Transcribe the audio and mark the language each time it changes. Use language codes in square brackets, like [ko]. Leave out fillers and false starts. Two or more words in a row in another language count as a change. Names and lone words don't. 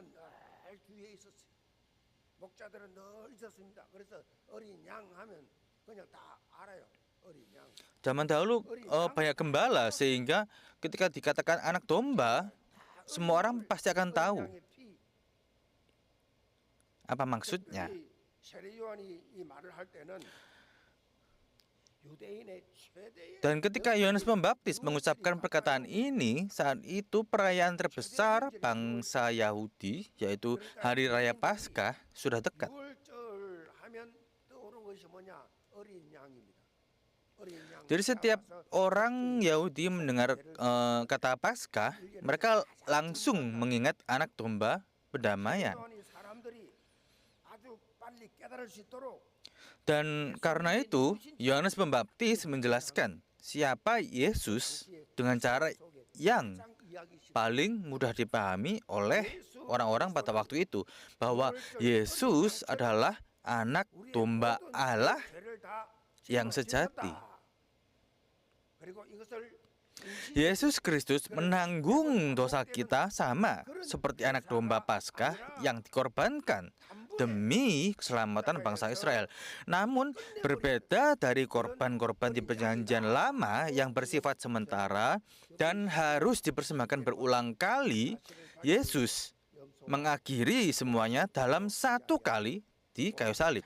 [id] Zaman dahulu banyak gembala sehingga ketika dikatakan anak domba, semua orang pasti akan tahu. Apa maksudnya? [ko] 특별히 세례 요한이 이 말을 할 때는 유대인의 최대의 [id] Dan ketika Yohanes Pembaptis mengucapkan perkataan ini, saat itu perayaan terbesar bangsa Yahudi, yaitu Hari Raya Paskah, sudah dekat. [ko] 유월절 하면 떠오르는 것이 뭐냐? 어린 양입니다. 어린 양. [id] Jadi setiap orang Yahudi mendengar kata Paskah, mereka langsung mengingat anak domba pendamaian. [ko] 요한이 사람들이 아주 빨리 깨달을 수 있도록 [id] Dan karena itu, Yohanes Pembaptis menjelaskan siapa Yesus dengan cara yang [ko] 가장 이야기 쉽 [id] paling mudah dipahami oleh orang-orang pada waktu itu, bahwa Yesus adalah anak domba Allah [ko] 죄를 다 [id] yang sejati. [ko] 그리고 이것을 [id] Yesus Kristus menanggung dosa kita sama seperti anak domba Paskah yang dikorbankan demi keselamatan bangsa Israel. Namun berbeda dari korban-korban di Perjanjian Lama yang bersifat sementara dan harus dipersembahkan berulang kali, Yesus mengakhiri semuanya dalam satu kali di kayu salib.